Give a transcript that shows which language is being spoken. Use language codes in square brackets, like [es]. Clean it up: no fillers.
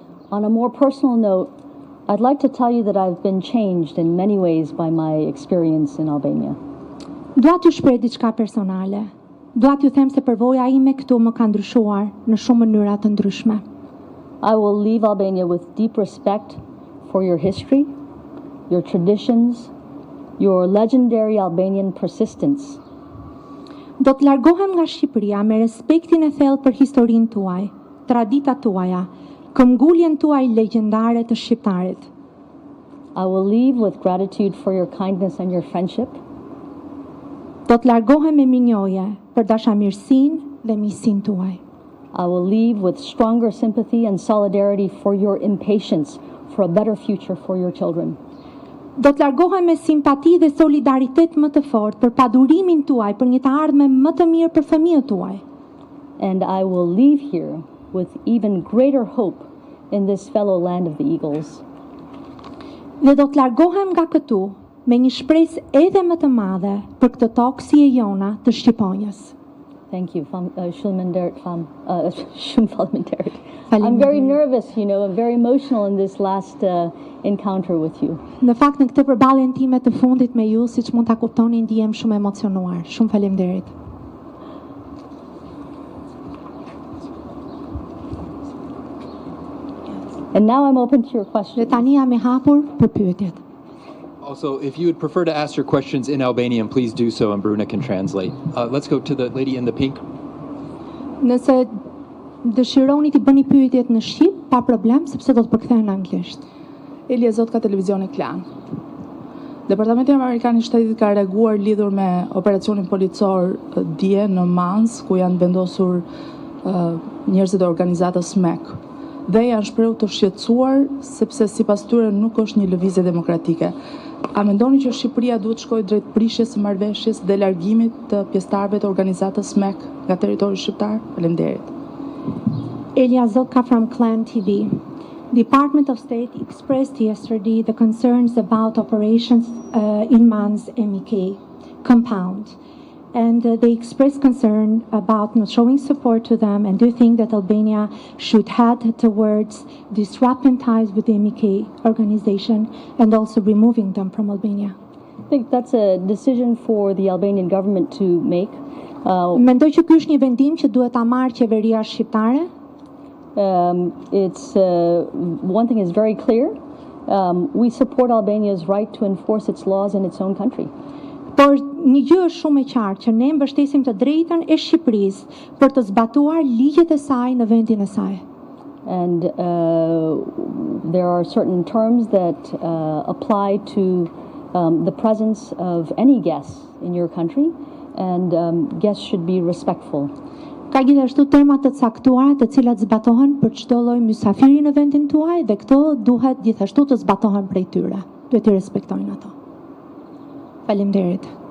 [en] On a more personal note, I'd like to tell you that I've been changed in many ways by my experience in Albania. [sq] Dua t'ju shpreh diçka personale. Dua t'ju them se përvoja ime këtu më ka ndryshuar në shumë mënyra të ndryshme. [en] I will leave Albania with deep respect for your history, your traditions, your legendary Albanian persistence. [sq] Do të largohem nga Shqipëria me respektin e thellë për historinë tuaj, traditat tuaja, këmbguljen tuaj legjendare të shqiptarit. [en] I will leave with gratitude for your kindness and your friendship. [sq] Do të largohem me minjoje për dashamirësinë dhe miqësinë tuaj. [en] I will leave with stronger sympathy and solidarity for your impatience for a better future for your children. [sq] Do të largohem me simpati dhe solidaritet më të fortë për padurimin tuaj për një të ardhme më të mirë për fëmijët tuaj. [en] And I will leave here with even greater hope in this fellow land of the eagles. [sq] Dhe do të largohem nga këtu me një shpresë edhe më të madhe për këtë tokë si e jona të Shqiponjës. [en] Thank you. I'm very nervous, I'm very emotional in this last encounter with you. [sq] Në fakt në këtë përballjen time të fundit me ju, siç mund ta kuptoni, ndihem shumë emocionuar. Shumë faleminderit. [en] And now I'm open to your questions. [sq] Dhe tani jam e hapur për pyetjet. [en] Also, if you would prefer to ask your questions in Albanian, please do so, and Bruna can translate. Let's go to the lady in the pink. [sq] Nëse dëshironi të bëni pyetjet në shqip, pa problem, sepse do të përkthehen në anglisht. Elia Zot ka televizioni Klan. Departamenti Amerikan i Shtetit ka reaguar lidhur me operacionin policor dje në Mans, ku janë vendosur njerëzit e organizatës SMEK. Dhe janë shprehur të shqetësuar sepse sipas tyre nuk është një lëvizje demokratike. A mendoni që Shqipëria duhet shkojë drejt prishjes së marrëveshjes dhe largimit të pjesëtarëve të organizatës SMEK nga territori shqiptar? Faleminderit. [en] Elia Zotka from Clan TV. Department of State expressed yesterday the concerns about operations in Mans MEK compound. And they expressed concern about not showing support to them. And do you think that Albania should head towards disrupting ties with the MEK organization and also removing them from Albania? I think that's a decision for the Albanian government to make. [sq] Mendoj që ky është një vendim që duhet ta marrë qeveria shqiptare. [en] It's one thing is very clear. We support Albania's right to enforce its laws in its own country. [sq] Por një gjë është shumë e qartë që ne mbështesim të drejtën e Shqipërisë për të zbatuar ligjet e saj në vendin e saj. [en] And there are certain terms that apply to the presence of any guests in your country, and guests should be respectful. [sq] Ka gjithashtu terma të caktuara të cilat zbatohen për çdo lloj mysafiri në vendin tuaj dhe këto duhet gjithashtu të zbatohen prej tyre. Duhet i respektojnë ato. Faleminderit.